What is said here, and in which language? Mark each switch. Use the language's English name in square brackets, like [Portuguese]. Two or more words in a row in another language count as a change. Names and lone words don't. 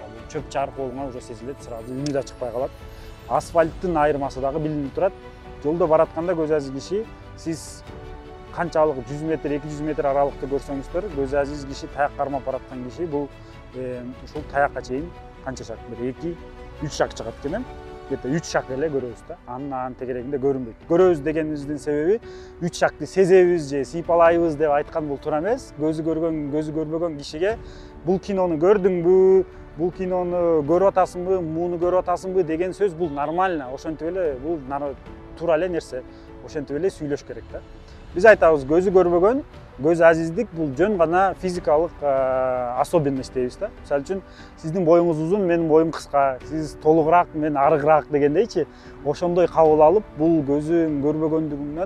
[Kyrgyz] Чөп чар колуңа уже сезилет, сразу үнү да чыкпай калат. Асфальттын айырмасы дагы билинип турат. Жолдо баратканда көз азиз киши сиз канчалык 100 метр 200 метр аралыкты көрсөңүздөр көз азиз киши таяк кармап бараткан киши бул ушул таякка чейин канча шаг бир 2-3 шаг чыгат экен где-то 3 шаг эле көрөбүз да анын тегерегинде көрүнбөйт көрөбүз дегенибиздин себеби 3 шагты сезебиз же сыйпалайбыз деп айткан бул туура эмес көзү көргөн көзү көрбөгөн кишиге бул кинону көрдүңбү бул кинону көрүп атасыңбы муну көрүп атасыңбы деген сөз бул нормально ошентип эле бул туура эле нерсе ошентип эле сүйлөш керек да биз айтабыз көзү көрбөгөн көз азиздик бул жөн гана физикалык особенность дейбиз да мисалы үчүн сиздин боюңуз узун менин боюм кыска сиз толугураак мен арыгыраак дегендейчи ошондой кабыл алып бул көзүң көрбөгөндүгүңнөн